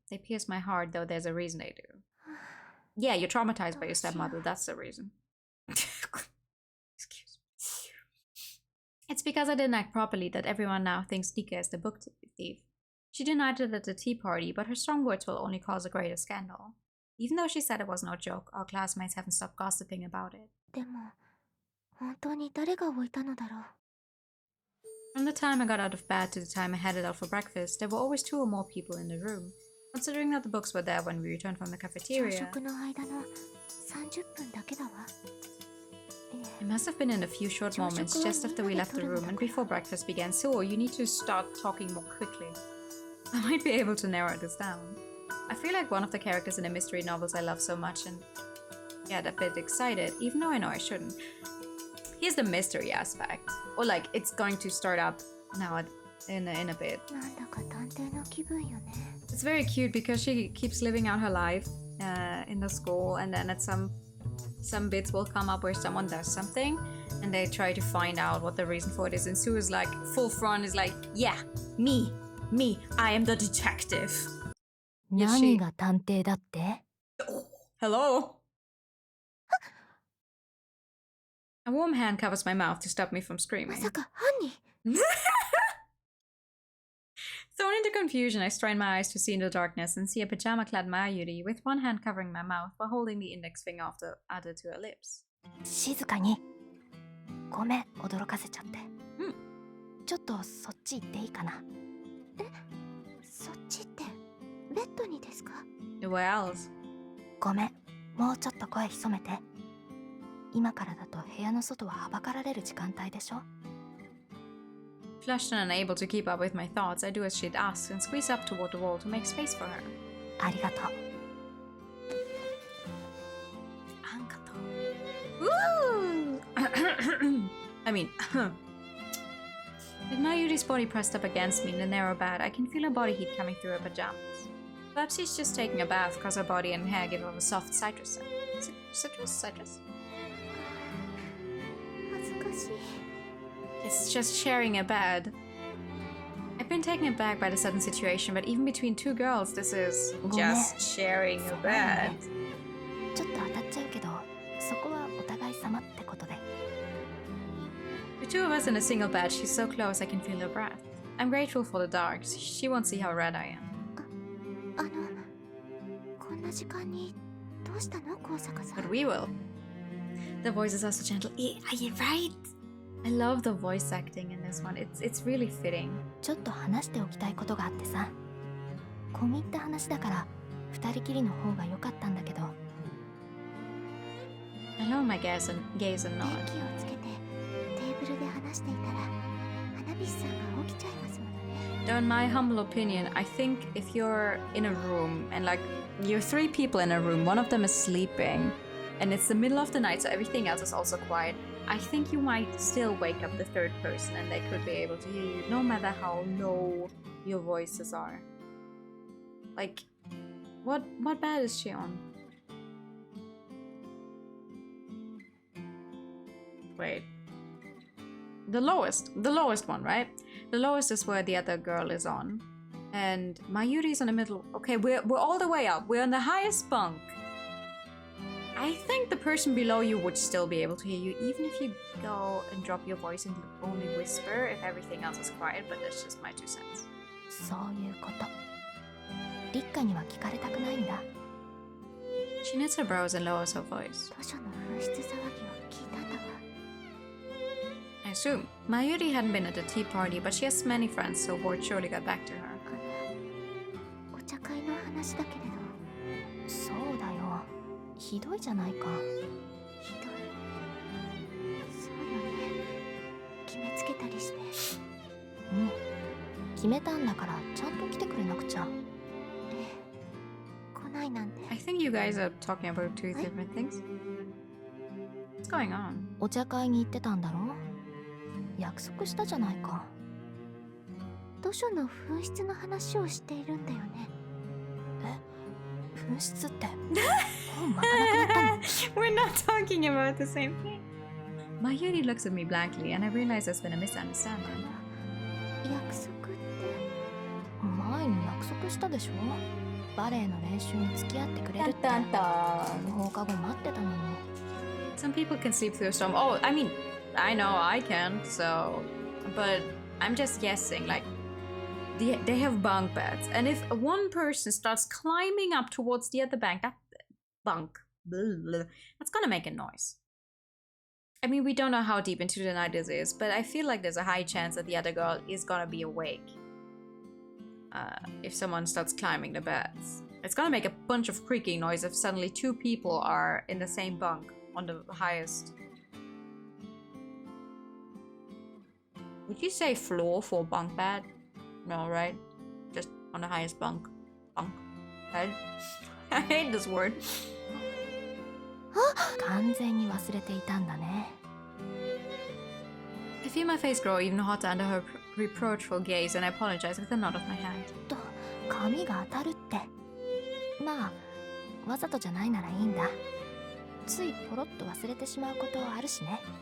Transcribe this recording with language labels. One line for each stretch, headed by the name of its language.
English: They pierce my heart, though there's a reason they do. Yeah, you're traumatized by your stepmother, that's the reason. Excuse me. It's because I didn't act properly that everyone now thinks Nika is the book thief. She denied it at the tea party, but her strong words will only cause a greater scandal. Even though she said it was no joke, our classmates haven't stopped gossiping about it.
Japanese: でも本当に誰が置いたのだろう。
English: From the time I got out of bed to the time I headed out for breakfast, there were always 2 or more people in the room. Considering that the books were there when we returned from the
Japanese: 朝
English: cafeteria,
Japanese: 食の間の30分だけだわ。
English: it must have been in a few short moments just after we left the room and before breakfast began. So you need to start talking more quickly. I might be able to narrow this down. I feel like one of the characters in the mystery novels I love so much and get a bit excited, even though I know I shouldn't. Here's the mystery aspect. Or like, it's going to start up now in a bit.
Japanese: なんだか探偵の気分よね。
English: It's very cute because she keeps living out her life in the school, and then at some bits will come up where someone does something and they try to find out what the reason for it is, and Sue is like full front is like, yeah, me, I am the detective. Yes,
Japanese: 何が探偵だって？
English: Hello. A warm hand covers my mouth to stop me from
Japanese: ま
English: screaming.
Japanese: さか犯人？
English: Thrown into confusion, I strain my eyes to see in the darkness and see a pajama-clad Mayuri with one hand covering my mouth while holding the index finger of the other to her lips.
Japanese: 静かに。ごめん、驚かせちゃって。うん。ちょっとそっち行っていいかな。え、そっちってベッドにですか？
English: Where else?
Japanese: ごめん、もうちょっと声潜めて。今からだと部屋の外ははばかられる時間帯でしょ。
English: Flushed and unable to keep up with my thoughts, I do as she'd asked and squeeze up toward the wall to make space for her.
Japanese: ありがとう。 Woo!
English: I mean, with Mayuri's body pressed up against me in the narrow bed, I can feel her body heat coming through her pajamas. Perhaps she's just taking a bath because her body and hair give off a soft citrus scent. Citrus?
Japanese: 恥ずかしい。
English: It's just sharing a bed. I've been taken aback by the sudden situation, but even between 2 girls, this is just sharing a bed.
Japanese: ちょっと当たっちゃうけど、そこはお互い様ってことで。
English: The 2 of us in a single bed, she's so close I can feel her breath. I'm grateful for the dark. She won't see how red I am.
Japanese: こんな時間にどうしたの、高坂さん。
English: But we will. The voices are so gentle. Are you right? I love the voice acting in this one. It's really fitting.
Japanese: ちょっと話しておきたいことがあってさ。込み入った話だから二人きりの方が良かったんだけど。
English: I lower my gaze and
Japanese: 電
English: nod.
Japanese: 気をつけてテーブルで話していたら花火師さんが起きちゃいますものね。
English: Though in my humble opinion, I think if you're in a room and like you're 3 people in a room, one of them is sleeping and it's the middle of the night so everything else is also quiet, I think you might still wake up the 3rd person and they could be able to hear you no matter how low your voices are. Like, what bed is she on? Wait. The lowest one, right? The lowest is where the other girl is on. And Mayuri's in the middle. Okay, we're all the way up. We're in the highest bunk. I think the person below you would still be able to hear you, even if you go and drop your voice and only whisper if everything else is quiet, but that's just my 2 cents.
Japanese: そういうこと。立花には聞かれたくないんだ。
English: She knits her brows and lowers her voice.
Japanese: 図書の紛失騒ぎを聞いたんだわ。
English: I assume. Mayuri hadn't been at the tea party, but she has many friends, so word surely got back to her.
Japanese: お茶会の話だけれど。そうだよ。ひどいじゃないか。ひどい。そうよね。決めつけたりして。うん。決めたんだからちゃんと来てくれなくちゃ。来ないなんて。
English: I think you guys are talking about 2 different things. What's going on?
Japanese: お茶会に行ってたんだろ？約束したじゃないか。図書の紛失の話をしているんだよね。え？紛失って。本またなくなったの？
English: We're not talking about the same thing. Mayuri looks at me blankly, and I realize there's been a misunderstanding.
Japanese: 約束って。前に約束したでしょ？バレエの練習に付き合ってくれるって。放課後待ってたのに。
English: Some people can sleep through a storm. Oh, I mean, I know I can't, so... But I'm just guessing, like... They have bunk beds, and if one person starts climbing up towards the other bank, that bunk, that's gonna make a noise. I mean, we don't know how deep into the night this is, but I feel like there's a high chance that the other girl is gonna be awake. If someone starts climbing the beds. It's gonna make a bunch of creaking noise if suddenly 2 people are in the same bunk on the highest. Would you say floor for bunk bed? No, right? Just on the highest bunk. Bunk bed. I hate this word.
Japanese: 完全に忘れていたんだね。
English: I feel my face grow even hotter under her reproachful gaze, and I apologize with a nod of my head.
Japanese: と、髪が当たるって。まあ、わざとじゃないならいいんだ。ついポロッと忘れてしまうことあるしね。